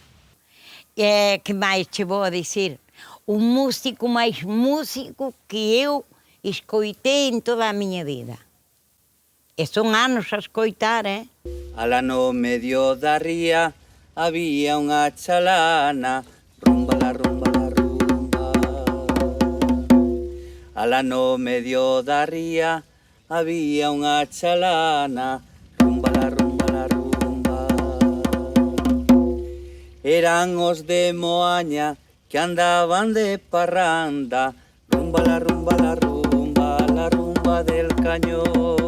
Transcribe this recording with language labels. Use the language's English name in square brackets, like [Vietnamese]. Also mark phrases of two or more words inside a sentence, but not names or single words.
[Galician] E que máis che vou a dicir? O músico máis músico que eu escoitei en toda a miña vida. E son anos a escoitar, Alá no medio da ría había unha chalana, rumba la rumba la rumba. Alá no medio da ría había unha chalana, rumba la rumba la rumba. Eran os de Moaña que andaban de parranda, rumba la rumba la rumba, [Spanish] la rumba del cañón.